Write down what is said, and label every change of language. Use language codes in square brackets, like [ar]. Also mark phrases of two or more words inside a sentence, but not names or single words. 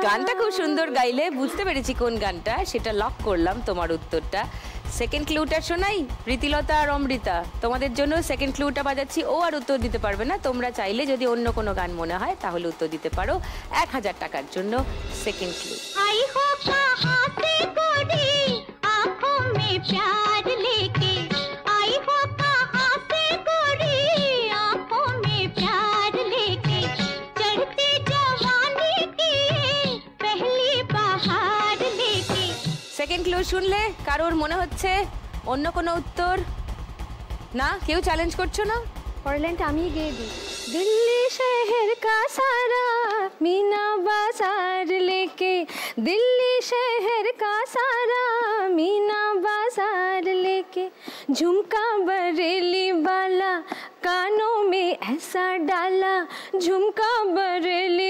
[bn] গানটা খুব সুন্দর গাইলে, বুঝতে পেরেছি কোন গানটা, সেটা লক করলাম তোমার উত্তরটা। সেকেন্ড ক্লুটা শোনাই প্রীতিলতা আর অমৃতা, তোমাদের জন্য সেকেন্ড ক্লুটা বাজাচ্ছি। ও আর উত্তর দিতে পারবে না, তোমরা চাইলে যদি অন্য কোনো গান মনে হয় তাহলে উত্তর দিতে পারো 1000 টাকার জন্য। সেকেন্ড ক্লু। [hi] आई हो कहाँ से गोरी आँखों में प्यार लेके, आई हो कहाँ से गोरी आँखों में प्यार लेके, चढ़ती जवानी की पहली बहार लेके। [bn] সেকেন্ড ক্লু শুনলে কারোর মনে হচ্ছে অন্য কোনো উত্তর? না, কেউ চ্যালেঞ্জ করছো না? পরের লাইনটা আমি গেয়ে দিই। [hi] दिल्ली शहर का सारा मीना बाजार लेके, दिल्ली शहर का सारा मीना बाजार लेके, झुमका बरेली वाला कानों में ऐसा डाला, झुमका बरेली